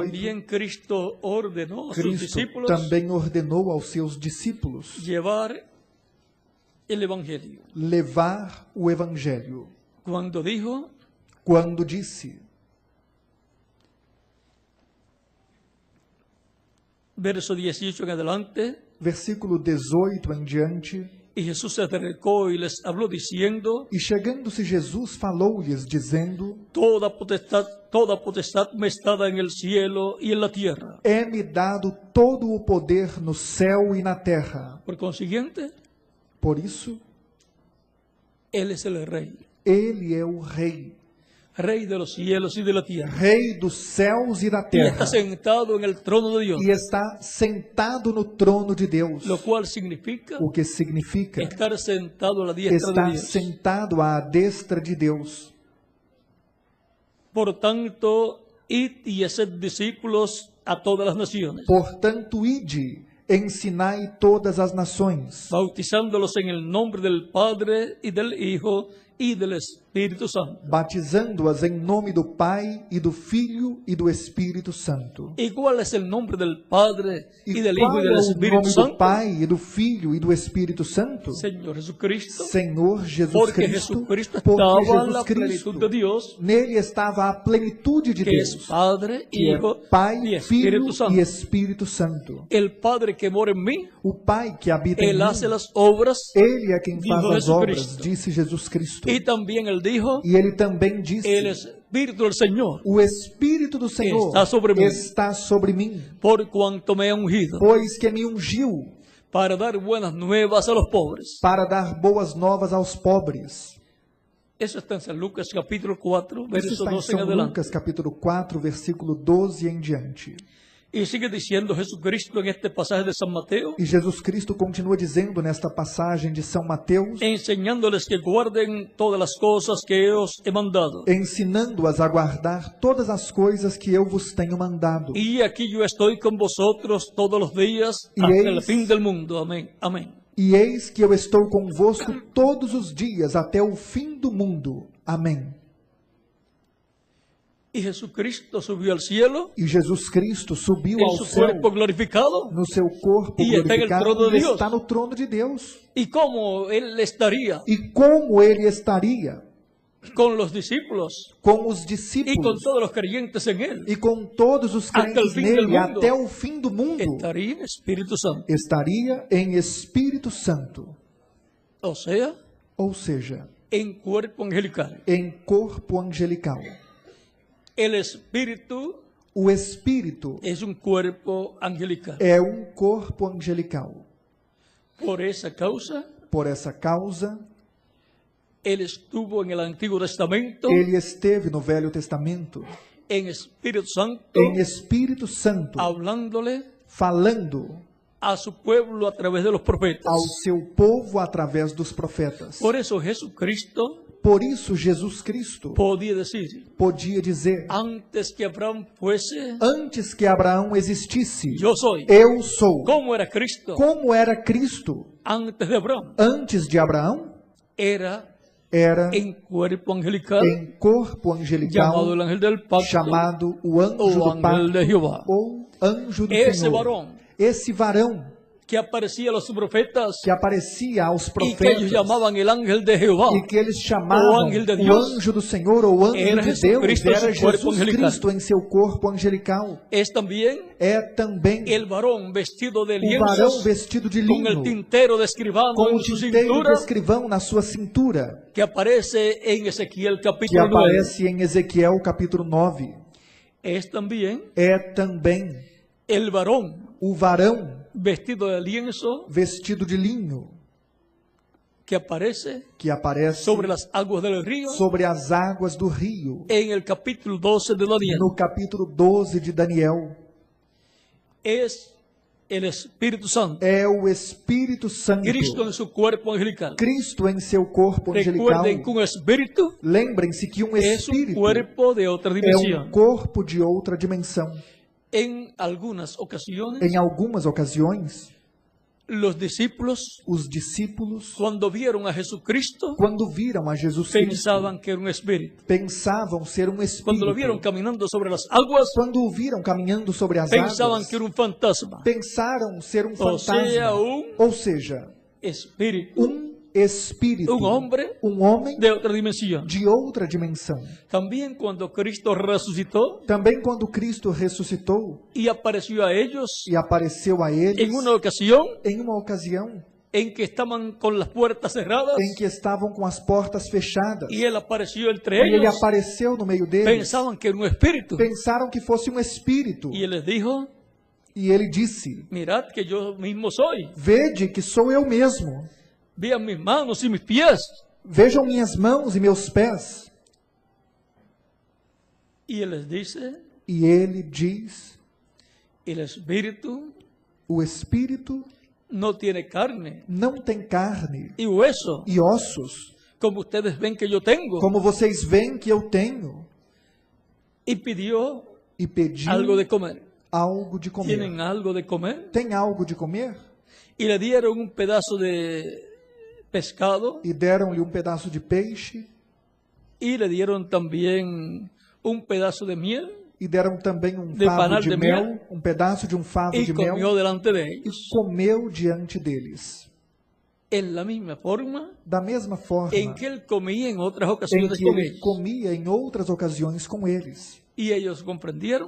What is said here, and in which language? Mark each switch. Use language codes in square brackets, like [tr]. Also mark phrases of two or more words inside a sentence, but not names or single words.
[es] también Cristo ordenó a sus Cristo discípulos [pt] também ordenou aos seus discípulos [es] llevar el Evangelio. [pt] levar o Evangelho, [es] Cuando dijo, [pt] quando disse, [es] verso 18 en adelante, [pt] versículo 18 em diante, [es] y Jesús se acercó y les habló diciendo, [pt] e chegando-se Jesus falou-lhes, dizendo: [es] toda potestad me está dada en el cielo y en la tierra. [pt] É-me dado todo o poder no céu e na terra. [es] Por consiguiente, [pt] Por isso, [es] Él es el Rey, [pt] Ele é o Rei, [es] Rey de los cielos y de la tierra. [pt] Rei dos céus e da [es] Y está [pt] terra, [es] sentado en el trono de Dios, [pt] e está sentado no trono de Deus, [es] lo cual significa [pt] o que significa [es] estar sentado a la diestra de [pt] estar [es] Dios. [pt] sentado à destra de Deus. [es] Por tanto, id y haced discípulos a todas las naciones, [pt] Portanto, ide, ensinai todas as nações, [es] bautizándolos en el nombre del Padre y del Hijo y del Espíritu Espíritu Santo. [pt] batizando-as em nome do Pai e do Filho e do Espírito Santo. [es] ¿Y cuál es el nombre del Padre y [pt] E [es] del Hijo [pt] qual [es] y del [pt] é o [es] Espíritu [pt] nome do [es] Santo? [pt] Pai e do Filho e do Espírito Santo? [es] Señor Jesucristo. [pt] Senhor Jesus [es] Porque [pt] Cristo, [es] Jesucristo [pt] porque [es] estaba en [pt] Jesus [es] la [pt] Cristo, [es] plenitud de Dios, [pt] nele estava a plenitude de [es] que [pt] Deus, [es] es Padre, [pt] que é [es] Hijo [pt] Pai, [es] y [pt] Filho [es] Espíritu Santo. [pt] e Espírito Santo. [es] El Padre que mora en mí, [pt] O Pai que habita em [es] Él [pt] mim, [es] hace las obras, [pt] Ele é quem [es] dijo [pt] faz as obras, [es] Jesucristo. [pt] disse Jesus Cristo. [es] y también Él dijo, [pt] E ele também disse: [es] el Espíritu del Señor, [pt] o Espírito do Senhor [es] está sobre mim. [pt] está sobre mim, [es] por cuanto me ha ungido, [pt] pois que me ungiu [es] para dar buenas nuevas a los pobres. [pt] para dar boas novas aos pobres. [es] Eso está en San Lucas capítulo 4, [pt] Isso [es] verso [pt] está em [es] 12 en [pt] São [es] adelante. [pt] Lucas, capítulo 4, versículo 12 em diante. [es] Y sigue diciendo Jesucristo en este pasaje de San Mateo, [pt] E Jesus Cristo continua dizendo nesta passagem de São Mateus, [es] enseñándoles que guarden todas las cosas que yo os he mandado. [pt] ensinando-as a guardar todas as coisas que eu vos tenho mandado. [es] Y aquí yo estoy con vosotros todos los días Y hasta el [pt] eis- [es] fin del mundo. Amén. Amén. [pt] E eis que eu estou convosco todos os dias até o fim do mundo. Amém. [es] Y Jesucristo subió al cielo [pt] E Jesus Cristo subiu [es] en [pt] ao [es] su [pt] céu [es] cuerpo glorificado. [pt] no seu corpo E está em glorificado, trono de ele Deus. está no trono de Deus. [es] ¿Y cómo Él estaría [pt] E como ele estaria [es] con los discípulos [pt] com os [es] y con [pt] discípulos [es] todos los creyentes en Él? [pt] e com todos os [es] Hasta el [pt] crentes [es] fin del [pt] nele [es] mundo. [pt] até o fim do mundo? [es] Estaría en Espíritu Santo. [pt] Estaria em Espírito Santo, [es] O sea, [pt] ou seja, [es] en cuerpo angelical. [pt] em corpo angelical. [es] El Espíritu [pt] O Espírito [es] es un cuerpo angelical. [pt] é um corpo angelical. [es] Por esa causa, [pt] Por essa causa, [es] Él estuvo en el Antiguo Testamento [pt] ele esteve no Velho Testamento [es] en Espíritu Santo, [pt] em Espírito Santo, [es] hablándole [pt] falando [es] a su pueblo a través de los profetas. [pt] ao seu povo através dos profetas. [es] Por eso Jesucristo [pt] Por isso, Jesus Cristo [es] podía decir, [pt] podia dizer, [es] antes que Abraham fuese, [pt] antes que Abraão existisse, [es] yo soy. [pt] eu sou. [es] ¿Cómo era Cristo? [pt] Como era Cristo [es] Antes de Abraham. [pt] antes de Abraão? [es] Era [pt] Era [es] en cuerpo angelical, [pt] em corpo [es] llamado el [pt] angelical, [es] ángel del pacto [pt] chamado o anjo o do [es] ángel de [pt] pacto [es] Jehová. [pt] ou anjo do Esse Senhor. varão Esse varão [es] que aparecía a los profetas [pt] que aparecia aos [es] y que ellos [pt] profetas [es] llamaban el ángel de Jehová. [pt] e que eles chamavam [es] O ángel de [pt] o Deus. anjo do Senhor ou anjo [es] Era [pt] de Jesus Deus, Cristo em era seu corpo Jesus angelical. Cristo em seu corpo angelical. [es] Es también [pt] É também [es] el varón vestido de [pt] o varão [es] lienzos [pt] vestido de [es] con el [pt] linho, [es] tintero de escribano [pt] com o [es] en su [pt] tinteiro [es] cintura, [pt] de escrivão na sua cintura, [es] que aparece en Ezequiel [pt] que [es] capítulo 9. [pt] aparece em Ezequiel capítulo 9. [es] Es también [pt] É também [es] el varón [pt] o varão [es] vestido de lienzo [pt] vestido de linho [es] que aparece [pt] que aparece [es] sobre las aguas del río [pt] sobre as águas do rio, [es] en el capítulo 12 de Daniel. [pt] no capítulo 12 de Daniel. [es] Es el Espíritu Santo. [pt] É o Espírito Santo, [es] Cristo en su cuerpo angelical. [pt] Cristo em seu corpo angelical. [es] Recuerden que un espíritu [pt] Lembrem-se que um [es] es un [pt] espírito [es] cuerpo de otra [pt] é um [es] dimensión. [pt] corpo de outra dimensão. [es] En algunas ocasiones, [pt] Em algumas ocasiões, [es] los discípulos, [pt] os discípulos, [es] cuando vieron a Jesucristo, [pt] quando viram a Jesus Cristo, [es] pensaban que era un espíritu. [pt] pensavam ser um [es] Cuando lo vieron [pt] espírito. [es] caminando sobre las aguas, [pt] Quando o viram caminhando sobre as [es] pensaban [pt] águas, [es] que era un fantasma. [pt] pensaram ser um Ou fantasma. seja, Ou seja, [es] Espíritu, [pt] espírito, [es] un hombre [pt] um homem [es] de otra dimensión. [pt] de outra dimensão. [es] También cuando Cristo resucitó [pt] Também quando Cristo ressuscitou [es] y apareció a ellos [pt] e apareceu a eles [es] en una ocasión [pt] em uma ocasião [es] en que estaban con las puertas cerradas [pt] em que estavam com as portas fechadas, [es] y Él apareció entre [pt] e ele [es] ellos, [pt] apareceu no meio deles, [es] pensaban que era un espíritu. [pt] pensaram que fosse um espírito, [es] Y Él les dijo, [pt] e ele disse: [es] mirad que yo mismo soy. [pt] Vede que sou eu mesmo, [es] Vean mis manos y mis pies. [pt] vejam minhas mãos e meus pés. [es] Y Él les dice, [pt] E ele diz: [es] el espíritu [pt] o espírito [es] no tiene carne [pt] não tem carne [es] y hueso, [pt] e ossos, [es] como ustedes ven que yo tengo. [pt] como vocês veem que eu tenho. [es] Y pidió [pt] E pediu [es] algo de comer. [pt] algo de comer. [es] ¿Tienen algo de comer? [pt] Tem algo de comer? [es] Y le dieron un pedazo de pescado [pt] E deram-lhe um pedaço de peixe [es] y le dieron también un pedazo de miel [pt] E deram também um [es] De [pt] favo [es] panal de [pt] de mel, mel. um pedaço de um favo [es] y [pt] de [es] comió [pt] mel, [es] delante de [pt] e [es] ellos. [pt] comeu diante deles. [es] En la misma forma [pt] Da mesma forma [es] en que él comía en otras [pt] em [es] ocasiones [pt] que [es] con [pt] ele [es] ellos. [pt] comia em outras ocasiões com eles. [es] Y ellos comprendieron